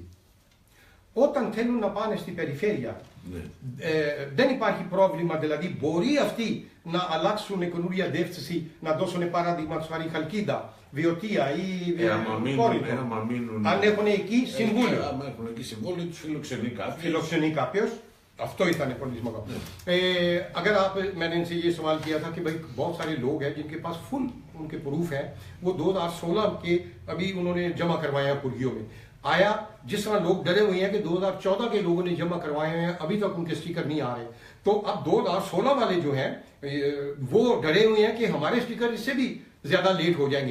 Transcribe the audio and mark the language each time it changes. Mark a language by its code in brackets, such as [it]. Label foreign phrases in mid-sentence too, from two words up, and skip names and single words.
[el] Όταν θέλουν να πάνε στην περιφέρεια, δεν υπάρχει πρόβλημα, δηλαδή μπορεί αυτοί να αλλάξουν καινούρια διεύθυνση, να δώσουν παράδειγμα του Χαλκίδα, Βιωτία ή Κόρινθο. Αν έχουν εκεί συμβούλιο. Αν έχουν εκεί συμβούλιο, τους φιλοξενεί κάποιος. Αυτό ήταν πολύ σημαντικό. [hi] अगर आप मैंने इनसे ये सवाल किया था कि भाई बहुत सारे लोग हैं जिनके पास फुल उनके प्रूफ हैं, वो 2016 के अभी उन्होंने जमा करवाए हैं पुर्गियों में। आया जिस तरह लोग डरे हुए हैं कि 2014 के लोगों ने जमा करवाए हैं, अभी तक उनके स्टिकर नहीं आ रहे, तो अब 2016 वाले जो हैं वो डरे हुए हैं कि हमारे स्टिकर इससे भी ज्यादा लेट हो जाएंगे।